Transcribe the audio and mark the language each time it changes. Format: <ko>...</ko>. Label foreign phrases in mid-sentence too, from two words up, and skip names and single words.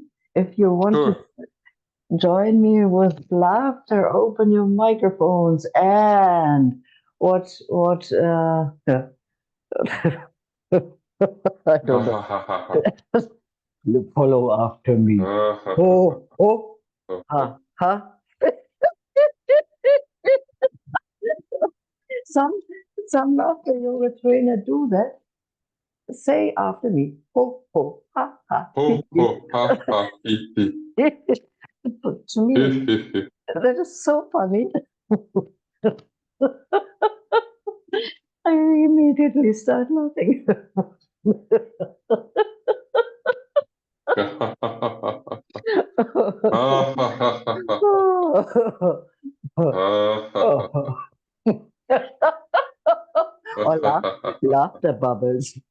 <en>If you want to join me with laughter, open your microphones and what I don't know. Follow after me. Oh, oh, ha, ha. Some laughter yoga trainer do that. Say after me. Ho, ho, ha, ha. Ho, ho, ha, ha, hee, hee. To me, that is so funny. I immediately start laughing. Or laughter bubbles.</en>